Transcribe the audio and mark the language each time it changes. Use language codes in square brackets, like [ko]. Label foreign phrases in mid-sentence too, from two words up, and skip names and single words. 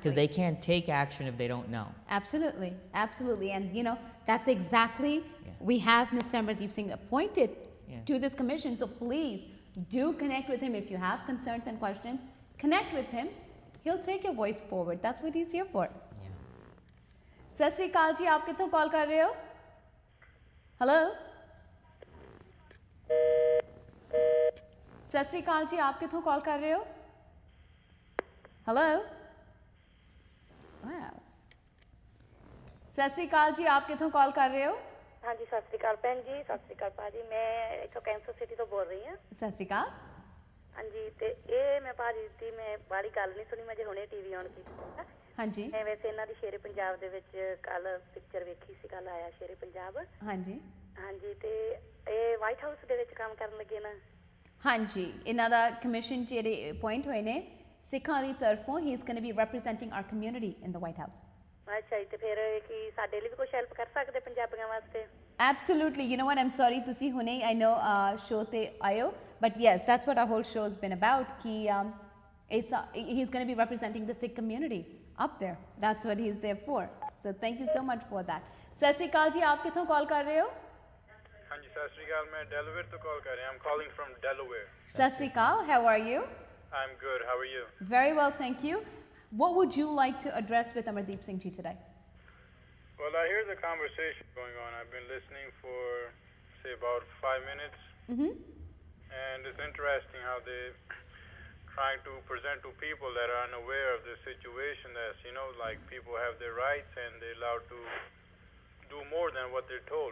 [en] Because they can't take action if they don't know. Absolutely, absolutely. And that's exactly, we have Mr. Amardeep Singh appointed to this commission. So please do connect with him if you have concerns and questions. Connect with him. He'll take your voice forward. That's what he's here for. [pa] ਸਤ ਸ੍ਰੀ ਅਕਾਲ ਜੀ, ਆਪ ਕਿੱਥੋ ਕਾਲ ਕਰ ਰਹੇ ਹੋ? [en] Hello? [pa] ਸਤ ਸ੍ਰੀ ਅਕਾਲ ਜੀ, ਆਪ ਕਿੱਥੋ ਕਾਲ ਕਰ ਰਹੇ ਹੋ? [en] Hello? Wow. [pa] ਸਤ ਸ੍ਰੀ ਅਕਾਲ ਜੀ, ਆਪ ਕਿੱਥੋ ਕਾਲ ਕਰ ਰਹੇ ਹੋ? ਹਾਂ ਜੀ, ਸਤ ਸ੍ਰੀ ਅਕਾਲ ਭੈਣ ਜੀ, ਸਤ ਸ੍ਰੀ ਅਕਾਲ ਭਾਜੀ, ਮੈਂ ਇੱਥੋਂ ਕੈਂਸਰ ਸਿਟੀ ਤੋ ਬੋਲ ਰਹੀ ਹੂੰ। ਸਤ ਸ੍ਰੀ ਅਕਾਲ। ਹਾਂ ਜੀ, ਤੇ ਏ ਮੈਂ ਭਾਜੀ ਦੀ ਮੈਂ ਬੜੀ ਗੱਲ ਨਹੀਂ ਸੁਣੀ, ਮੈਂ ਜੇ ਹੁਣੇ ਟੀਵੀ ਆਨ ਕੀ। ਹਾਂ ਜੀ। ਮੈਂ ਵੈਸੇ ਇਨ੍ਹਾਂ ਦੀ ਸ਼ੇਰੇ ਪੰਜਾਬ ਦੇ ਵਿੱਚ ਕੱਲ੍ਹ ਪਿਕਚਰ ਵੇਖੀ ਸੀ, ਕੱਲ੍ਹ ਆਇਆ ਸ਼ੇਰੇ ਪੰਜਾਬ। ਹਾਂ ਜੀ। ਹਾਂ ਜੀ, ਤੇ ਏ ਵ੍ਹਾਈਟ ਹਾਊਸ ਦੇ ਵਿੱਚ ਕੰਮ ਕਰਨ ਲੱਗੇ ਨਾ। ਹਾਂ ਜੀ, ਇਨ੍ਹਾਂ ਦਾ ਕਮਿਸ਼ਨ ਜਿਹੜੇ ਅਪੌਇੰਟ ਹੋਏ ਨੇ ਸਿੱਖਾਂ ਦੀ ਤਰਫ਼ੋਂ, [en] he is going to be representing our community in the White House. [pa] ਅੱਛਾ ਜੀ, ਤੇ ਫਿਰ ਕਿ ਸਾਡੇ ਲਈ ਭੀ ਕੁਝ ਹੈਲਪ ਕਰ ਸਕਦੇ ਪੰਜਾਬੀਆਂ ਵਾਸਤੇ? [en] Absolutely. You know what? I'm sorry to hune I know [pa] ਸ਼ੋਅ ਤੇ ਆਇਓ, [en] but yes, that's what our whole show has been about. He's going to be representing the Sikh community up there. That's what he's there for. So thank you so much for that. [pa] ਸਤ ਸ੍ਰੀ ਅਕਾਲ ਜੀ, ਆਪ ਕਿੱਥੋ ਕਾਲ ਕਰ ਰਹੇ ਹੋ? ਹਾਂ ਜੀ, ਸਤ ਸ੍ਰੀ ਅਕਾਲ, ਮੈਂ ਡੇਲਾਵੇਅਰ ਤੋ ਕਾਲ ਕਰ ਰਿਹਾ ਹੂੰ. [en] I'm calling from Delaware. [pa] ਸਤ ਸ੍ਰੀ ਅਕਾਲ, [en] how are you? I'm good. How are you? Very well, thank you. What would you like to address with Amardeep Singh ji today? Well, I hear the conversation going on. I've been listening for, say, about 5 minutes. And it's interesting how they're trying to present to people that are unaware of the situation that, like people have their rights and they're allowed to do more than what they're told.